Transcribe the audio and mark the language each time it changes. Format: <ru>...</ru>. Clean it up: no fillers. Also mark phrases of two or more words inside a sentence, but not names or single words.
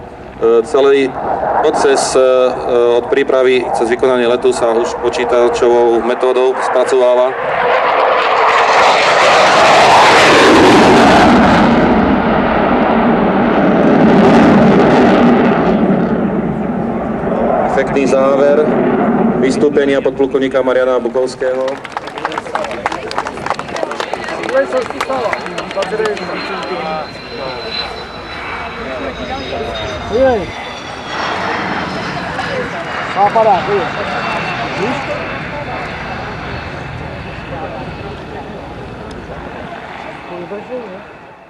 <sk>Celý proces od prípravy cez vykonanie letu sa už počítačovou metódou spracováva. Efektný záver vystúpenia podplukovníka Mariana Bukovského.</sk> <pt>Oi. Só parar, oi. Visto? Vai ser, né?</pt>